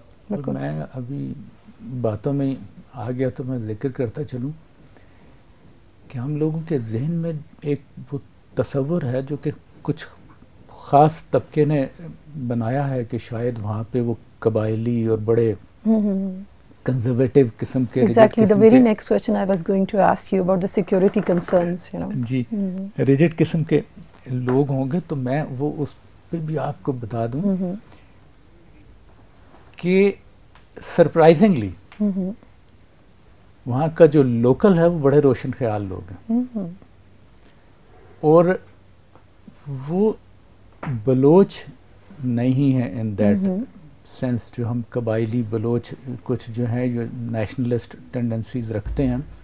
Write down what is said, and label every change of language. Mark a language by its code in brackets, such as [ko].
[ur] اور میں ابھی باتوں میں آ گیا تو میں ذکر کرتا چلوں کہ ہم لوگوں کے ذہن میں ایک وہ تصور ہے جو کہ کچھ خاص طبقے نے بنایا ہے کہ شاید وہاں پہ وہ قبائلی اور بڑے کنزرویٹو قسم کے [en] exactly the very next question I was going to ask you about the security concerns, you know. [ur] جی rigid قسم کے لوگ ہوں گے. تو میں وہ اس پہ بھی آپ کو بتا دوں کہ سرپرائزنگلی وہاں کا جو لوکل ہے وہ بڑے روشن خیال لوگ ہیں, اور وہ بلوچ نہیں ہیں [en] in that sense [ur] جو ہم قبائلی بلوچ کچھ جو ہیں جو نیشنلسٹ ٹینڈنسیز رکھتے ہیں.